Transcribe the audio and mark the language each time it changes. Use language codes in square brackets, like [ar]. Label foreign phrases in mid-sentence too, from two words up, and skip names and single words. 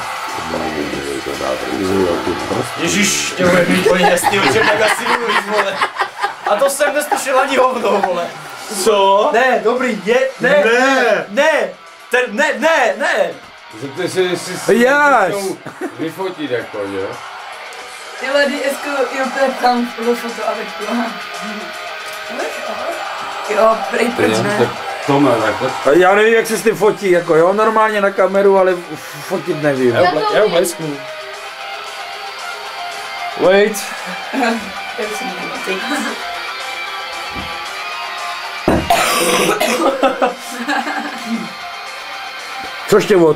[cs] Ježíš, tě bude mít úplně jasný, o čem tak asi mluvíš, vole. A to jsem neslyšel ani hovno, vole. Co? Ne, dobrý, ne. Zeptej se, jestli si Jáš. vyfotit jako, jo? Tyhle, [fr] est-ce que il peut prendre le photo avec toi? [cs] Jo, prej, proč ne? Tome, takhle. Já nevím, jak se s tím fotí, jako jo, normálně na kameru, ale fotit nevím. Já blesknu. Wait. Já už jsem nevím. Co Štěvo?